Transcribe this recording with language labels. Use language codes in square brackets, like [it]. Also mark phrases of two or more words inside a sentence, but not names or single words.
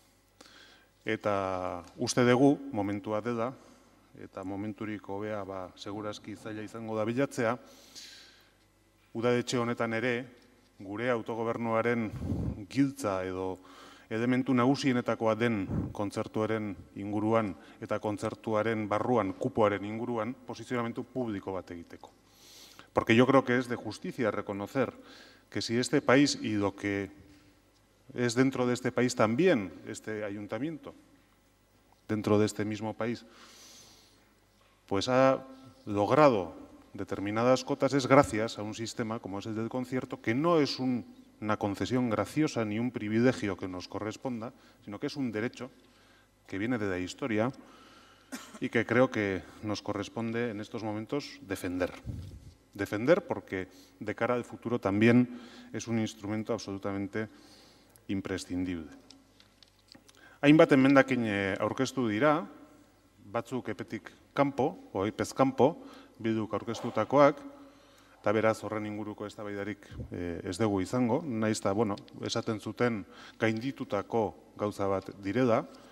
[eu] Eta uste dugu, momentua dela, eta momenturik hobea segurazki zaila izango da bilatzea, udadetxe honetan ere, gure autogobernuaren giltza edo elementu nagusienetakoa den kontzertuaren inguruan eta kontzertuaren barruan, kupoaren inguruan, posizionamentu publiko bat egiteko. [es] Porque yo creo que es de justicia reconocer que si este país y lo que es dentro de este país también, este ayuntamiento, dentro de este mismo país, pues ha logrado determinadas cotas, es gracias a un sistema como es el del concierto, que no es una concesión graciosa ni un privilegio que nos corresponda, sino que es un derecho que viene de la historia y que creo que nos corresponde en estos momentos defender. Defender porque de cara al futuro también es un instrumento absolutamente imprescindible. [eu] Hainbat emendakin aurkeztu dira, batzuk epetik kanpo, epez kanpo, bilduk aurkeztutakoak, eta beraz horren inguruko eztabaidarik ez dugu izango, nahiz eta, esaten zuten gainditutako gauza bat direla,